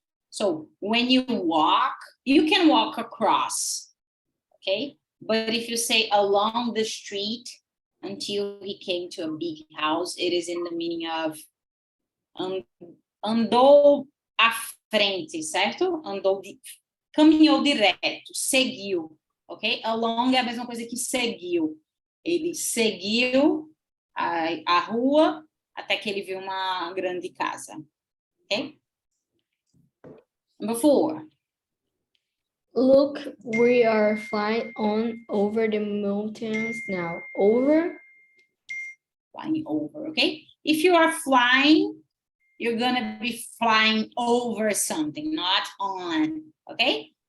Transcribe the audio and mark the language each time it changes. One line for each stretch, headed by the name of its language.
English: So when you walk, you can walk across, okay? But if you say along the street until he came to a big house, it is in the meaning of
Portuguese: andou à frente, certo? Caminhou direto, seguiu, ok? Along é a mesma coisa que seguiu. Ele seguiu a rua até que ele viu uma grande casa, ok?
English: Number 4. Look, we are flying on over the mountains now. Over? Flying over, okay? If you are flying, you're gonna be flying over something, not on, okay?